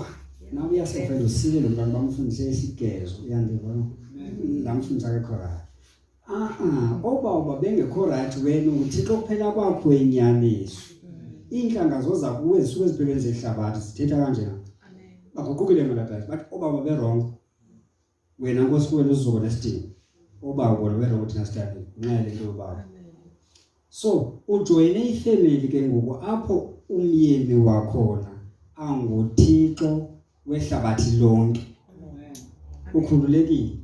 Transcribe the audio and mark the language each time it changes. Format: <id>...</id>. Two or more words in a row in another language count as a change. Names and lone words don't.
<xh>Nawe uyasefela usile lo mntwana bamfundise isigezo uyandiva lamfundisa ke khona. Oba bengekho right wena uThixo kuphela kwakho enyaniso. Inhlanga zoza kuwe zisuke eziphelweni zehlabathi zithetha kanjena. Amen. Baguqukile malapha but oba be wrong. Wena nkosikuwela uzuko nesidingo. Oba ubona we wrong thina study. Nqele into baba. So ujoyine ifamily ke ngoku apho umyeni wakhona anguThixo wehlabathi lonke. Ukhululekile.</xh>